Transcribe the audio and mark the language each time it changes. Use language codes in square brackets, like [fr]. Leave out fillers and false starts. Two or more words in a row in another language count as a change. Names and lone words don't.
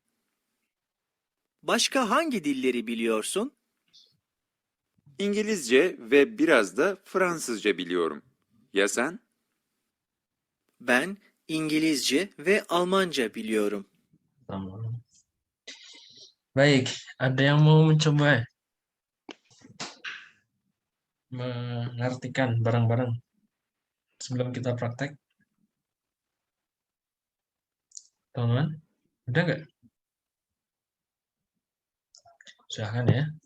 [tr] Başka hangi dilleri biliyorsun? İngilizce ve biraz da Fransızca biliyorum. Ya sen? Ben İngilizce ve Almanca biliyorum. Tamam. [id] Baik, ada yang mau mencoba mengartikan bareng-bareng sebelum kita praktek? Teman-teman, udah nggak? Silahkan ya.